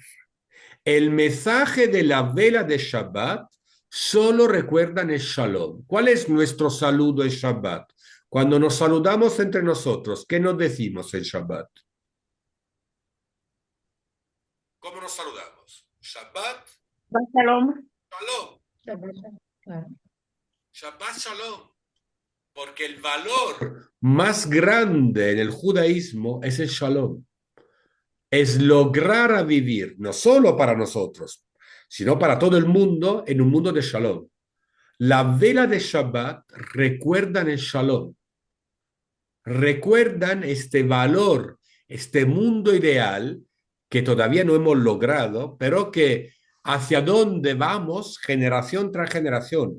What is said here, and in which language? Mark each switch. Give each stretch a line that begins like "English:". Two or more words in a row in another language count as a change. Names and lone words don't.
Spanish: El mensaje de la vela de Shabbat solo recuerdan el Shalom. ¿Cuál es nuestro saludo en Shabbat? Cuando nos saludamos entre nosotros, ¿qué nos decimos en Shabbat? ¿Cómo nos saludamos? Shabbat, Shalom. Shalom. Claro.
Hebrew: שבת, שלום.
Spanish: Porque el valor más grande en el judaísmo es el shalom. Es lograr a vivir, no solo para nosotros, sino para todo el mundo, en un mundo de shalom. La vela de Shabbat recuerdan el shalom, recuerdan este valor, este mundo ideal que todavía no hemos logrado, pero que hacia dónde vamos generación tras generación.